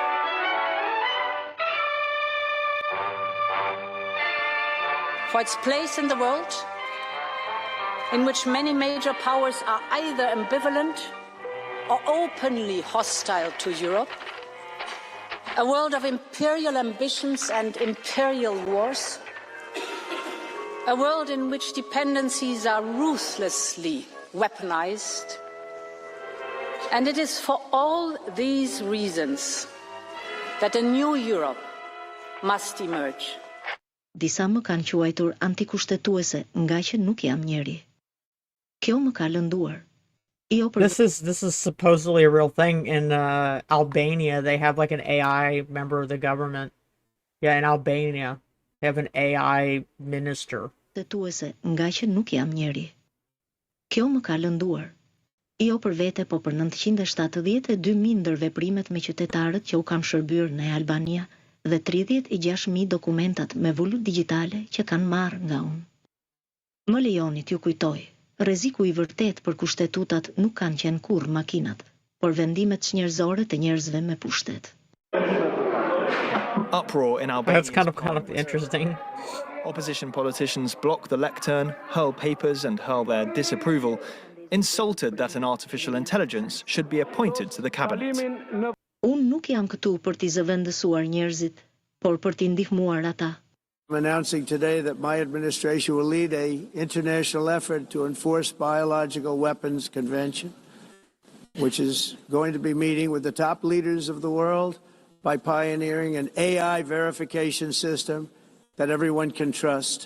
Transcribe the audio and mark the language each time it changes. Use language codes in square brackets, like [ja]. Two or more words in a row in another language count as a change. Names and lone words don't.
[en] For its place in the world, in which many major powers are either ambivalent are openly hostile to Europe, a world of imperial ambitions and imperial wars, a world in which dependencies are ruthlessly weaponized. And it is for all these reasons that a new Europe must emerge. [sq] Disa më kanë quajtur antikushtetuese nga që nuk jam njeri. Kjo më ka lënduar. [en] This is supposedly a real thing in Albania. They have like an AI member of the government. Yeah, in Albania, they have an AI minister. [sq] Kushtetuese nga që nuk jam njeri. Kjo më ka lënduar. Jo për vete, po për 972.000 ndërveprimet me qytetarët që u kam shërbyer në Albania dhe 36.000 dokumentat me vulut digjitale që kanë marrë nga unë. Më lejoni t'ju kujtoj, rreziku i vërtet për kushtetutat nuk kanë qenë kurrë makinat, por vendimet njerëzore të njerëzve me pushtet. [en] Uproar in Albania. That's kind of interesting. Opposition politicians block the lectern, hurl papers and hurl their disapproval, insulted that an artificial intelligence should be appointed to the cabinet. [sq] Unë nuk jam këtu për t'i zëvendësuar njerëzit, por për t'i ndihmuar ata. [en] I'm announcing today that my administration will lead an international effort to enforce biological weapons convention, which is going to be meeting with the top leaders of the world by pioneering an AI verification system that everyone can trust.